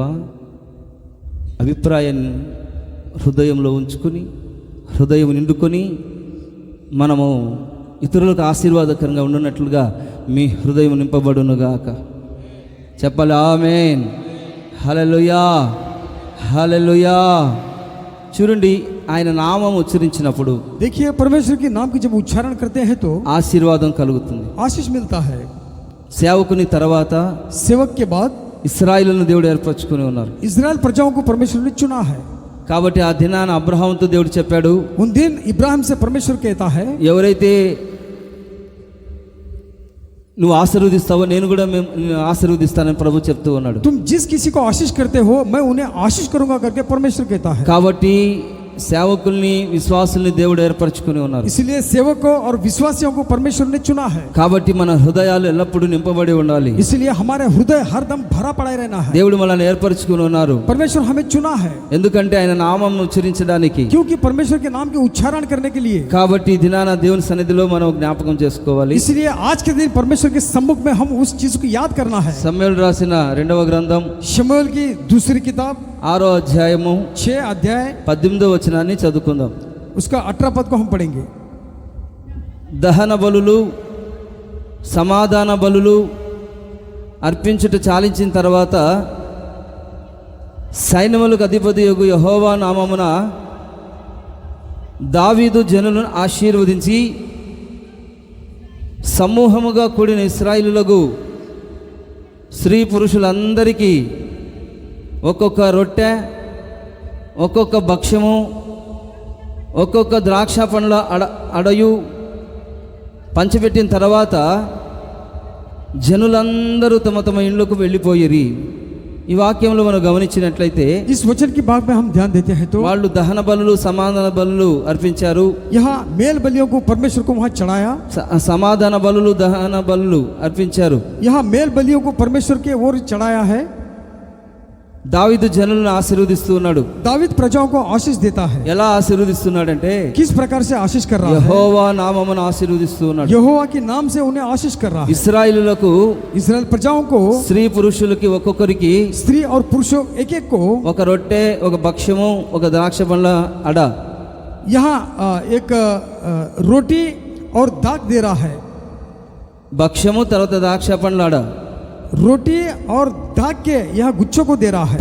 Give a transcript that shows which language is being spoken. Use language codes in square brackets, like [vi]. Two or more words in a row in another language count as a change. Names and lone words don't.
[te] అభిప్రాయాన్ని హృదయంలో ఉంచుకొని, హృదయం నిండుకొని మనము ఇతరులకు ఆశీర్వాదకరంగా ఉండున్నట్లుగా మీ హృదయం నింపబడునుగాక. చెప్పాలి ఆమేన్, హల్లెలూయా, హల్లెలూయా. చూడండి, ఆయన నామం ఉచ్చరించినప్పుడు, [hi] देखिए परमेश्वर के नाम की जब उच्चारण करते हैं तो [te] ఆశీర్వాదం కలుగుతుంది. [hi] आशीष मिलता है। [te] సేవకుని తర్వాత [hi] सेवक के बाद [te] ఇశ్రాయేలును దేవుడు ఏర్పరచుకొని ఉన్నారు. [hi] इजराइल प्रजाओं को परमेश्वर ने चुना है। [te] కాబట్టి ఆ దినాన అబ్రహాముతో దేవుడు చెప్పాడు, [hi] उन दिन इब्राहिम से परमेश्वर कहता है, [te] ఎవరైతే నువ్వు ఆశీర్వదిస్తావో నేను కూడా ఆశీర్వదిస్తానని ప్రభు చెప్తూ ఉన్నాడు. [hi] तुम जिस किसी को आशीष करते हो मैं उन्हें आशीष करूंगा करके परमेश्वर कहता है। [te] కాబట్టి సేవకుల్ని, విశ్వాసుల్ని దేవుడు ఏర్పరచుకొని ఉన్నారు. [hi] इसलिए सेवकों और विश्वासियों को परमेश्वर ने चुना है। [te] కాబట్టి మన హృదయాలు ఎల్లప్పుడూ నింపబడి ఉండాలి. [hi] इसलिए हमारे हृदय हरदम भरा पड़ा रहना है। [te] దేవుడు మనల్ని ఏర్పరచుకొని ఉన్నారు. [hi] परमेश्वर हमें चुना है। [te] ఎందుకంటే ఆయన నామం ఉచ్చరించడానికి, [hi] क्योंकि परमेश्वर के नाम के उच्चारण करने के लिए। [te] కాబట్టి ఈ దినాన దేవుని సన్నిధిలో మనం జ్ఞాపకం చేసుకోవాలి. [hi] इसलिए आज के दिन परमेश्वर के सम्मुख में हम उस चीज को याद करना है। [te] సమూయేలు రాసిన 2వ గ్రంథం [hi] शमूएल की दूसरी किताब [te] 6వ అధ్యాయము [hi] 6 अध्याय [te] 18వ వచనాన్ని చదువుకుందాం. [hi] उसका 18 पद को हम पढ़ेंगे। [te] దహన బలులు, సమాధాన బలులు అర్పించుట చాలించిన తర్వాత సైన్యములకు అధిపతియగు యెహోవా నామమున దావీదు జనులను ఆశీర్వదించి సమూహముగా కూడిన ఇశ్రాయేలులకు స్త్రీ పురుషులందరికీ ఒక్కొక్క రొట్టె, ఒక్కొక్క భక్ష్యము, ఒక్కొక్క ద్రాక్ష పండ్ల అడయు పంచిపెట్టిన తర్వాత జనులందరూ తమ తమ ఇండ్లకు వెళ్ళిపోయిరి. ఈ వాక్యంలో మనం గమనించినట్లయితే [hi] इस वचन की बात में हम ध्यान देते हैं तो [te] వాళ్ళు దహన బలులు, సమాధాన బలులు అర్పించారు. [hi] यहाँ मेल बलियों को परमेश्वर को वहाँ चढ़ाया। [te] సమాధాన బలులు, దహన బలులు అర్పించారు. [hi] यहाँ मेल बलियों को परमेश्वर के ओर चढ़ाया है। [te] దావీదు జనులను ఆశీర్వదిస్తూ ఉన్నాడు. [hi] दावीद प्रजाओं को आशीष देता है। [te] ఎలా ఆశీర్వదిస్తున్నాడంటే [hi] किस प्रकार से आशीष कर रहा है? [te] యెహోవా నామమున ఆశీర్వదిస్తూ ఉన్నాడు. [hi] यहोवा के नाम से उन्हें आशीष कर रहा है। [te] ఇశ్రాయేలులకు [hi] इस्राएल प्रजाओं को, [te] స్త్రీ పురుషులకి ఒక్కొక్కరికి [hi] स्त्री और पुरुषों एक एक को [te] ఒక రొట్టె, ఒక భక్ష్యము, ఒక ద్రాక్ష పండ్ల అడ, [hi] यहाँ एक रोटी और दाग दे रहा है। [te] భక్ష్యము తర్వాత ద్రాక్ష పండ్ల అడ [hi] रोटी और दाग के यहाँ गुच्छों को दे रहा है।